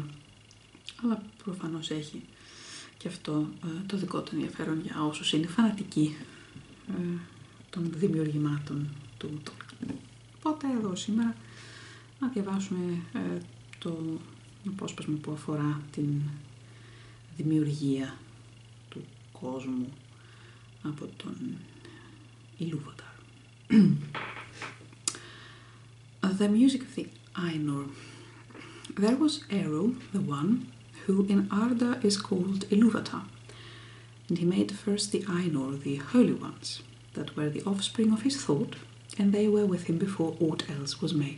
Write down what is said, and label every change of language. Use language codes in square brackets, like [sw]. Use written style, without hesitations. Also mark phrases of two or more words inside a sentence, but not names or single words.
[el] Αλλά προφανώς έχει και αυτό το δικό του ενδιαφέρον για όσους είναι φανατικοί των δημιουργημάτων του Tolkien. Οπότε εδώ σήμερα να διαβάσουμε το απόσπασμα που αφορά την δημιουργία του κόσμου από τον Ilúvatar. [en] The music of the Ainur. There was Eru, the one, who in Arda is called Ilúvatar, and he made first the Ainur, the holy ones, that were the offspring of his thought, and they were with him before aught else was made.